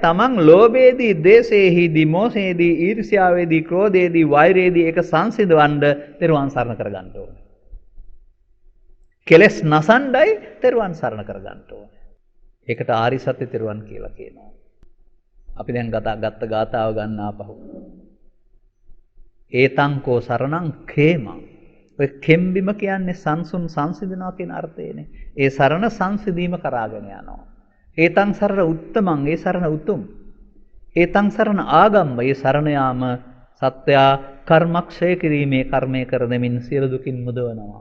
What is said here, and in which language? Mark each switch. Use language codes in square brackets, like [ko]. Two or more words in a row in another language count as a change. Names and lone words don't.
[si] තමන් ලෝභයේදී, ද්වේෂයේදී, මෝහයේදී, ඊර්ෂ්‍යාවේදී, ක්‍රෝධයේදී, වෛරයේදී ඒක සංසිඳවන්න තෙරුවන් සරණ කරගන්න ඕනේ. කෙලස් නසණ්ඩයි තෙරුවන් සරණ කරගන්න ඕනේ. ඒකට ආරි සත්‍ය තෙරුවන් කියලා කියනවා. අපි දැන් ගත්ත ගාතාව ගන්න ආපහු. [pi] ඒතං කෝ සරණං khේමං. [si] ඔය කෙම්බිම කියන්නේ සංසුන් සංසිඳනවා කියන අර්ථයනේ. ඒ සරණ සංසිඳීම කරාගෙන යනවා. [pi] ඒතං සරණ උත්තමං [si] ඒ සරණ උතුම්. [pi] ඒතං සරණ ආගම්ම [si] ඒ සරණ යාම සත්‍යා කර්මක්ෂය කිරීමේ කර්මය කර දෙමින් සියලු දුකින් මුදවනවා.